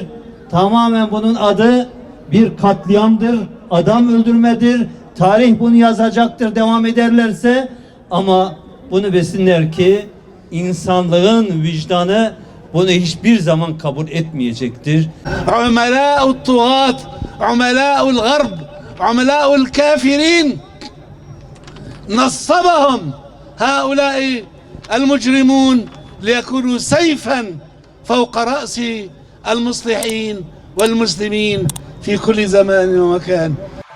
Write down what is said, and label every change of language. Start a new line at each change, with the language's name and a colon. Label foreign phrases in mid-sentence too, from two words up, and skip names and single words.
Turkish: Tamamen bunun adı bir katliamdır, adam öldürmedir. Tarih bunu yazacaktır devam ederlerse, ama bunu bilsinler ki insanlığın vicdanı bunu hiçbir zaman kabul etmeyecektir.
Arabic: عملاء الطغاة عملاء الغرب عملاء الكافرين نصبهم هؤلاء المجرمون ليكونوا سيفا فوق رأس المصلحين والمسلمين في كل زمان ومكان.